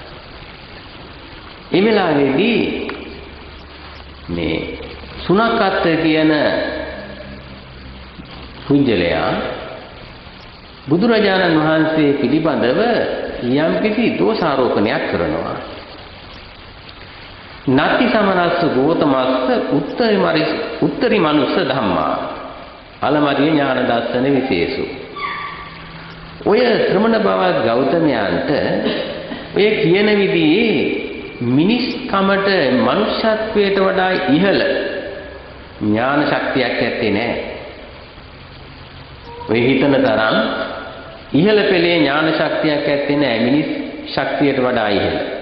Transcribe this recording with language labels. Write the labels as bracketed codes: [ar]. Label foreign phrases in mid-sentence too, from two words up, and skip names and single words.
[si] ඒ වෙලාවේදී මේ සුනක්කත් කියන පුජ්‍යලයා බුදුරජාණන් වහන්සේ පිළිබඳව යම්කිසි දෝෂාරෝපණයක් කරනවා. [pi] නත්ති සමනස්ස ගෝතමස්ස උත්තරි මනුස්ස ධම්මා අලමරිය ඥාන දර්ශන විශේෂු. [si] ඔය ශ්‍රමණ බවත් ගෞතමයන්ට ඔය කියන විදිහේ මිනිස් කමට මනුෂ්‍යත්වයට වඩා ඉහළ ඥාන ශක්තියක් ඇත්තේ නැහැ. ඔය හිතන තරම් ඉහළ පෙළේ ඥාන ශක්තියක් ඇත්තේ නැහැ මිනිස් ශක්තියට වඩා ඉහළ.